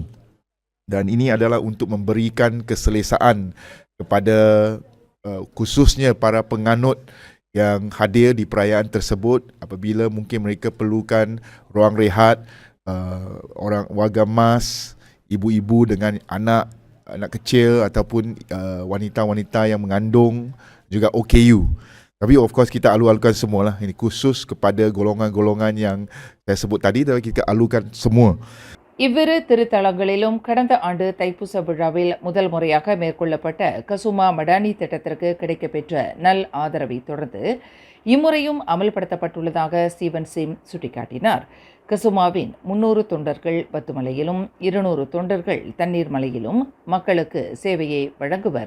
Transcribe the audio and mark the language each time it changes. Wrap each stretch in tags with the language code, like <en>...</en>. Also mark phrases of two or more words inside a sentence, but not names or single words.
<ms>Dan ini adalah untuk memberikan keselesaan kepada khususnya para penganut yang hadir di perayaan tersebut apabila mungkin mereka perlukan ruang rehat, orang warga mas, ibu-ibu dengan anak kecil ataupun wanita-wanita yang mengandung, juga OKU. Tapi</ms> <en>of course</en> <ms>kita alu-alukan semualah. Ini khusus kepada golongan-golongan yang saya sebut tadi, tapi kita alukan semua.</ms> <ta>இவ்விரு திருத்தலங்களிலும் கடந்த ஆண்டு தைப்பூச விழாவில் முதல் முறையாக மேற்கொள்ளப்பட்ட கசுமா மடானி திட்டத்திற்கு கிடைக்கப்பெற்ற நல் ஆதரவை தொடர்ந்து இம்முறையும் அமல்படுத்தப்பட்டுள்ளதாக ஸ்டீவன் சிம் சுட்டிக்காட்டினார். கசுமாவின் 300 தொண்டர்கள் பத்துமலையிலும் 200 தொண்டர்கள் தண்ணீர் மலையிலும் மக்களுக்கு சேவையை வழங்குவர்.</ta>